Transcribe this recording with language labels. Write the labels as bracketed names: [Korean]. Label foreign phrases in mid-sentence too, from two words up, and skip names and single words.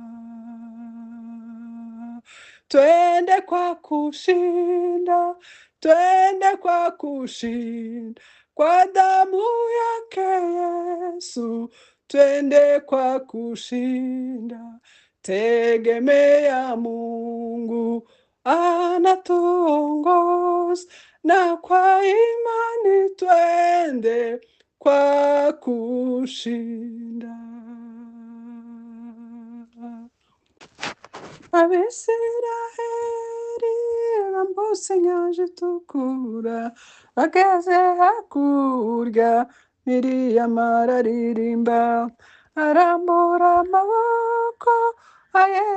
[Swahili] Twende kwa kushinda, twende kwa kushinda, kwa damu yake Yesu, twende kwa kushinda. Tegemea Mungu anatuongoza, na kwa imani twende kwa kushinda. [Kinyarwanda] Abisiraheli bambutse inyanja itukura, bageze hakurya Miriyama araririmba, arambura amaboko ayerekeza